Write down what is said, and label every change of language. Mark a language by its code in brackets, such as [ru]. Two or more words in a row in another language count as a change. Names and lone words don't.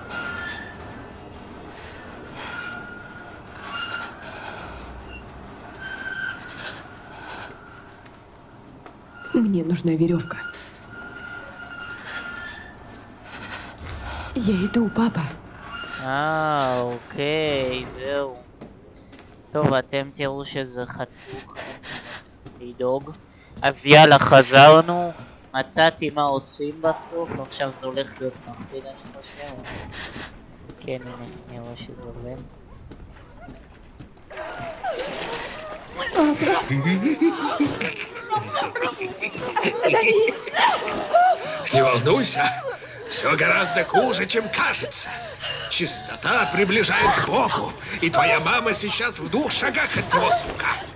[ru] Мне нужна веревка. Я иду, папа. [he] אוקיי, זהו. טוב, אתם תראו שזה חתוך, לדאוג. אז יאללה, חזרנו. מצאתי מה עושים בסוף, עכשיו זה הולך להיות מפחיד אני חושב. כן, הנה, אני רואה שזה עובד. [ru] Не волнуйся, все гораздо хуже, чем кажется. Чистота приближает к Богу, и твоя мама сейчас в 2 шагах от него, сука.